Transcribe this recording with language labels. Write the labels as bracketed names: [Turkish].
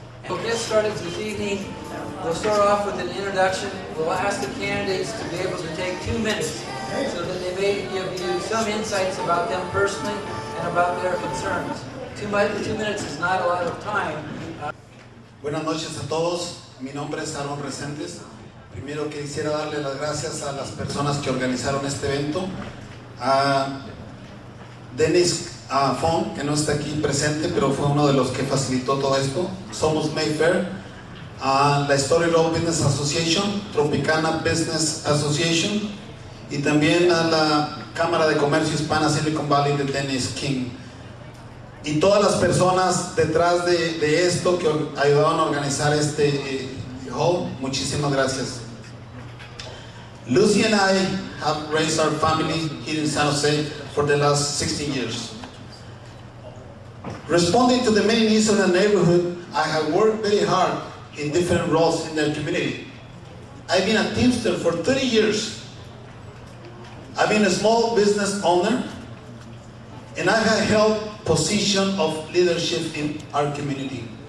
[English] We'll get started this evening. We'll start off with an introduction. We'll ask the candidates to be able to take 2 minutes so that they may give you some insights about them personally and about their concerns. 2 minutes is not a lot of time. [Spanish] Buenas noches a todos. Mi nombre es Aaron Resenedz. Primero quisiera darle las gracias a las personas que organizaron este evento. A Dennis Fong, que no está aquí presente, pero fue uno de los que facilitó todo esto. Somos Mayfair, la Story Road Business Association, Tropicana Business Association, y también a la Cámara de Comercio Hispana Silicon Valley de Dennis King. Y todas las personas detrás de esto que ayudaron a organizar este hall, muchísimas gracias. [English] Lucy and I have raised our family here in San Jose for the last 16 years. Responding to the many needs of the neighborhood, I have worked very hard in different roles in the community. I've been a Teamster for 30 years. I've been a small business owner, and I have held position of leadership in our community.